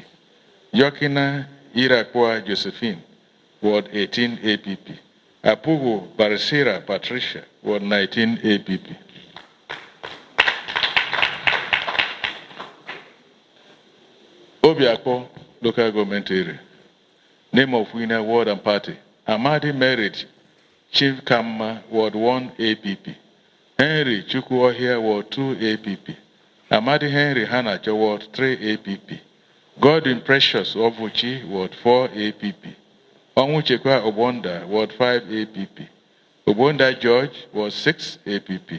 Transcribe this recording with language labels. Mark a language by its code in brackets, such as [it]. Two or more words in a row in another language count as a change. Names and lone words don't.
[en] Yokina Irakwa Josephine, Ward 18 APP. Apugu Barisira Patricia, Ward 19 APP. Obiako local government area. Name of winner, ward and party. Amadi Merit Chief Kama, Ward 1 APP. Henry Chukwuohia, Ward 2 APP. Amadi Henry Hanacho, Ward 3 APP. Godwin Precious Ovuchi, Ward 4 APP. Onwuchekwa Obonda, Ward 5 APP. Obonda George, Ward 6 APP.